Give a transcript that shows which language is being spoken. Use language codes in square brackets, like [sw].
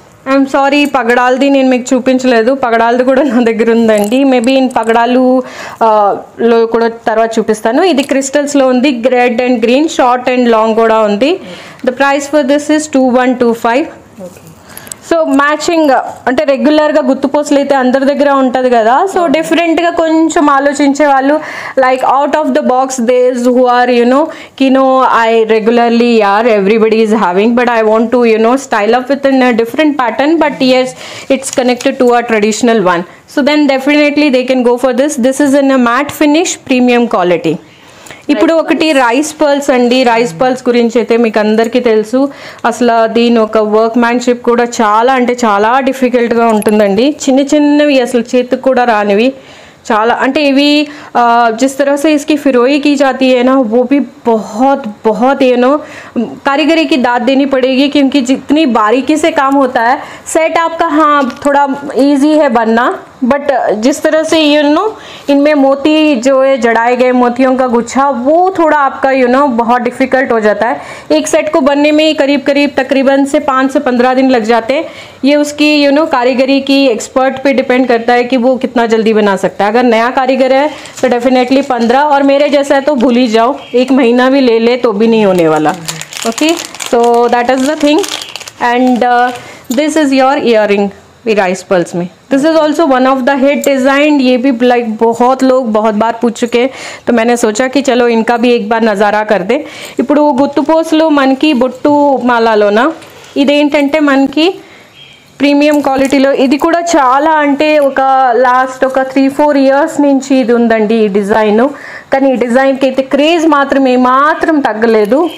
[te] I'm sorry, పగడాలది నేను మీకు చూపించలేదు. పగడాలది కూడా నా దగ్గర ఉందండి. మేబీ పగడాలు లో కూడా తర్వాత చూపిస్తాను. ఇది క్రిస్టల్స్లో ఉంది. Red and green, short and long కూడా ఉంది. [en] The price for this is 2125. [te] So matching అంటే రెగ్యులర్గా గుత్తుపోసలు అయితే అందరి దగ్గర ఉంటుంది కదా. [en] so [te] డిఫరెంట్గా కొంచెం ఆలోచించే వాళ్ళు [en] Like out of the box these who are keen on I regularly everybody is having, but I want to style up with a different pattern, but yes, it's connected to a traditional one. So then definitely they can go for this. This is in a matte finish, premium quality. [te] ఇప్పుడు ఒకటి rice pearls అండి. Rice pearls గురించి అయితే మీకు అందరికీ తెలుసు. అసలు దీని ఒక వర్క్ మ్యాన్షిప్ కూడా చాలా అంటే చాలా డిఫికల్ట్గా ఉంటుందండి. చిన్న చిన్నవి అసలు చేతికి కూడా రానివి చాలా. అంటే ఇవి [hi] जिस तरह से इसकी फिरोई की जाती है ना, वो भी बहुत बहुत कारीगरी की दाद देनी पड़ेगी, क्योंकि जितनी बारीकी से काम होता है. सेट आपका हाँ थोड़ा इजी है बनना, बट जिस तरह से इनमें मोती जो है जड़ाए गए मोतियों का गुच्छा, वो थोड़ा आपका बहुत डिफ़िकल्ट हो जाता है. एक सेट को बनने में करीब करीब तकरीबन से 5 से 15 दिन लग जाते हैं. ये उसकी कारीगरी की एक्सपर्ट पे डिपेंड करता है कि वो कितना जल्दी बना सकता है. अगर नया कारीगर है तो डेफिनेटली 15, और मेरे जैसा है तो भूल ही जाओ, 1 महीना भी ले तो भी नहीं होने वाला. [en] Okay, so that is the thing. And this is your earring rice pearls [hi] में. [en] This is also one of the hit design. [hi] ये भी लाइक बहुत लोग बहुत बार पूछ चुके हैं, तो मैंने सोचा कि चलो इनका भी एक बार नज़ारा कर दे. [te] ఇప్పుడు గుత్తుపోసలు మనకి బొట్టు మాలలోన ఇదేంటంటే మనకి ప్రీమియం క్వాలిటీలో ఇది కూడా చాలా అంటే ఒక లాస్ట్ ఒక 3-4 ఇయర్స్ నుంచి ఇది ఉందండి ఈ డిజైన్. కానీ ఈ డిజైన్కి అయితే క్రేజ్ మాత్రం ఏమాత్రం తగ్గలేదు.